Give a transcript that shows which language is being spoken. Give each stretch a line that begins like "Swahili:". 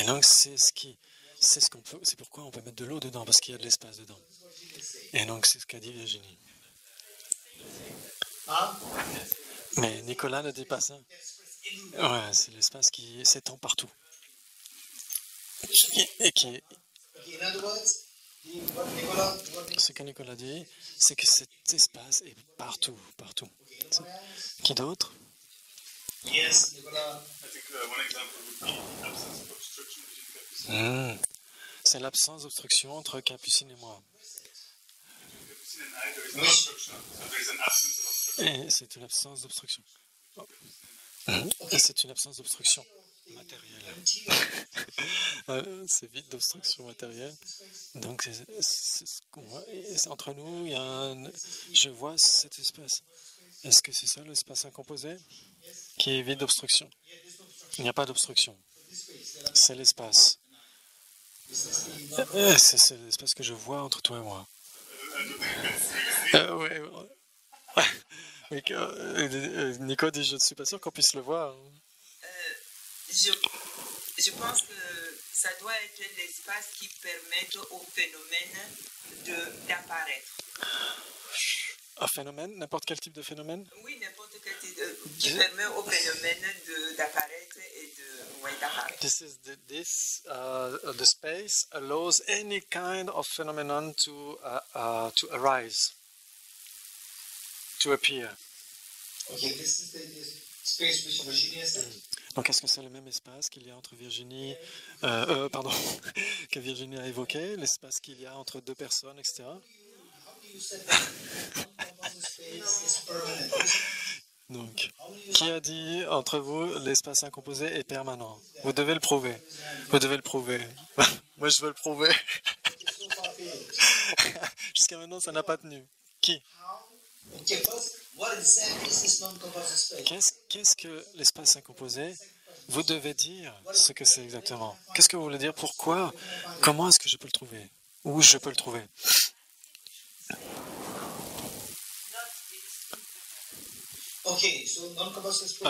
French: Et donc c'est pourquoi on peut mettre de l'eau dedans, parce qu'il y a de l'espace dedans. Et donc c'est ce qu'a dit Virginie. Mais Nicolas ne dit pas ça. Ouais, c'est l'espace qui s'étend partout. Et qui,
English: Okay, in other words, what Nicola,
French: ce que Nicolas dit, c'est que cet espace est partout, partout. Qui d'autre?
English: yes, Nicola. I think one example would be absence of obstruction between Capucine.
French: C'est l'absence d'obstruction entre Capucine et moi.
English: Capucine and I, there is no obstruction. So there is an absence of obstruction.
French: Et c'est une absence d'obstruction. Et c'est une absence d'obstruction matérielle. C'est vide d'obstruction matérielle. Donc, c'est ce qu'on voit. Et entre nous, il y a je vois cet espace. Est-ce que c'est ça l'espace incomposé qui est vide d'obstruction? Il n'y a pas d'obstruction. C'est l'espace. C'est l'espace que je vois entre toi et moi. Ouais. Oui, Nico dit, je ne suis pas sûr qu'on puisse le voir. Je pense que ça doit être l'espace qui permet au phénomène d'apparaître. Un phénomène, n'importe quel type de phénomène? Oui, n'importe quel type qui permet au phénomène d'apparaître et d'apparaître.
English: The space allows any kind of phenomenon to arise, to appear. Okay, this is the space which Virginia said.
French: Donc, est-ce que c'est le même espace qu'il y a entre Virginie, que Virginie a évoqué, l'espace qu'il y a entre deux personnes, etc.
English: How do you say that non-composite space is permanent?
French: Donc, qui a dit entre vous l'espace incomposé est permanent? Vous devez le prouver. Vous devez le prouver. Moi, je veux le prouver.
English: So far failed.
French: Jusqu'à maintenant, ça n'a pas tenu. Qui?
English: How? Okay, first, what exactly is this non-composite space?
French: Qu'est-ce que l'espace incomposé? Vous devez dire ce que c'est exactement. Qu'est-ce que vous voulez dire? Pourquoi? Comment est-ce que je peux le trouver? Où je peux le trouver?
English: Okay, so non-composite space